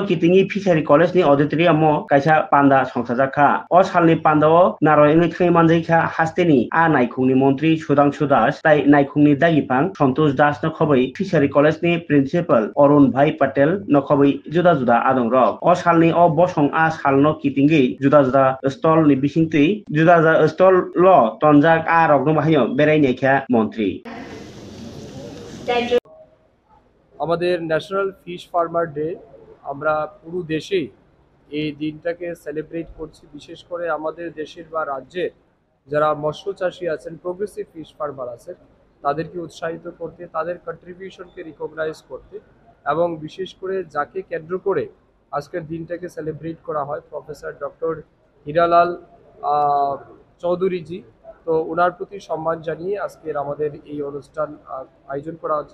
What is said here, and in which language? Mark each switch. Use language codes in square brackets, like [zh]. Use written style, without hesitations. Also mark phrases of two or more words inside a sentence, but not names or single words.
[trp] किटिंगि फिसारि कलेजनि ऑडिटोरियम कायसा पान्दा संसाजाखा अ सालनि पान्दाओ नारयनि थैमानजैखा हास्तेनि आ नायखुंनि मन्त्रि सुधांशु दास ताइ नायखुंनि दागिफां सन्तोष दास नखबै फिसारि कलेजनि प्रिन्सिपाल अरुण भाई पटेल नखबै जुदा जुदा आदं रक अ सालनि अ बसं आ सालनो किटिंगै जुदा जुदा स्टल नि बिसिंतै जुदा जुदा स्टल ल तनजाक आ रकनो बाहायो बेरायनायखा मन्त्रि [bn] আমাদের [en] National Fish Farmer Day [bn] আমরা পুরো দেশেই এই দিনটাকে সেলিব্রেট করছি। বিশেষ করে আমাদের দেশের বা রাজ্যের যারা মৎস্য চাষী আছেন, [en] progressive fish farmer [bn] আছেন, তাদেরকে উৎসাহিত করতে, তাদের কন্ট্রিবিউশনকে রিকগনাইজ করতে এবং বিশেষ করে যাকে কেন্দ্র করে আজকের দিনটাকে সেলিব্রেট করা হয়, প্রফেসর ডক্টর হীরালাল চৌধুরীজি, তো ওনার প্রতি সম্মান জানিয়ে আজকের আমাদের এই অনুষ্ঠান আয়োজন করা হচ্ছে।